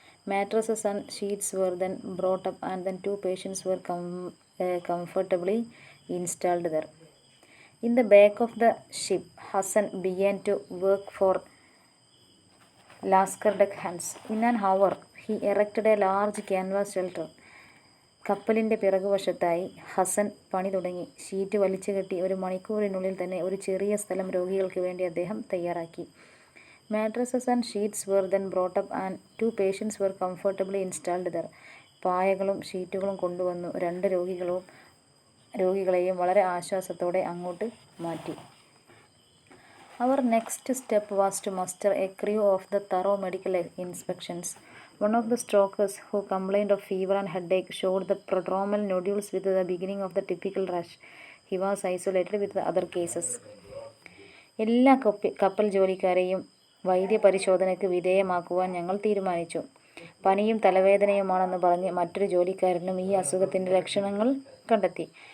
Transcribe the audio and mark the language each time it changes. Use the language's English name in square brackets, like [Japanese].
[English] Mattresses and sheets were then brought up, and then two patients were comfortably installed there. In the back of the ship, Hassan began to work for Lascar deckhands. In an hour, he erected a large canvas shelter. [Malayalam] കപ്പലിൻ്റെ പിറകുവശത്തായി ഹസൻ പണി തുടങ്ങി. Sheet വലിച്ചു കെട്ടി ഒരു മണിക്കൂറിനുള്ളിൽ തന്നെ ഒരു ചെറിയ സ്ഥലം രോഗികൾക്ക് വേണ്ടി അദ്ദേഹം തയ്യാറാക്കി. [English] Mattresses and sheets were then brought up and to patients were comfortably installed there. [Malayalam] പായകളും ഷീറ്റുകളും കൊണ്ടുവന്നു. രണ്ട് രോഗികളെയും വളരെ ആശ്വാസത്തോടെ അങ്ങോട്ട് മാറ്റി. [English] Our next step was to muster a crew of the thorough medical inspections. One of the strokers, who complained of fever and headache, showed the prodromal nodules with the beginning of the typical rash. He was isolated with the other cases. [Malayalam] എല്ലാ കപ്പൽ ജോലിക്കാരെയും വൈദ്യപരിശോധനയ്ക്ക് വിധേയമാക്കുവാൻ ഞങ്ങൾ തീരുമാനിച്ചു. പനിയും തലവേദനയുമാണെന്ന് പറഞ്ഞ് മറ്റൊരു ജോലിക്കാരനും ഈ അസുഖത്തിൻ്റെ ലക്ഷണങ്ങൾ കണ്ടെത്തി.